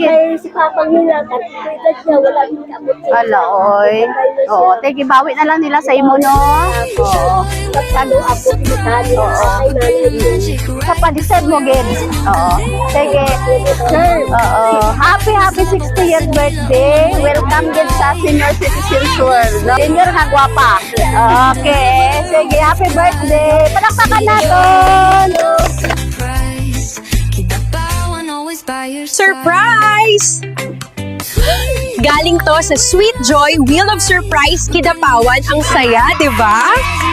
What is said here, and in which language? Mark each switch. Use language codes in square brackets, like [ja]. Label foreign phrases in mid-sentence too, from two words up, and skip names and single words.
[hil] Kay si Papang nila, katulad niya, wala din kabot sa Ala, oy. Oo, te, gibawi na lang nila sa imo, no? Oo. Pagkano ako pinatali, ay nanay. Sa pa-deserve mo, Gid. Oo. Sige. Oo. [en] Happy 60th birthday. Welcome, [hil] Gid, sa Senior Citizens World. No? Senior nga gwapa. Okay. Sige, [en] happy birthday. [tl] Palakpakan natin. Surprise! Galing to sa Sweet Joy Wheel of Surprise Kidapawan. Ang saya, di ba?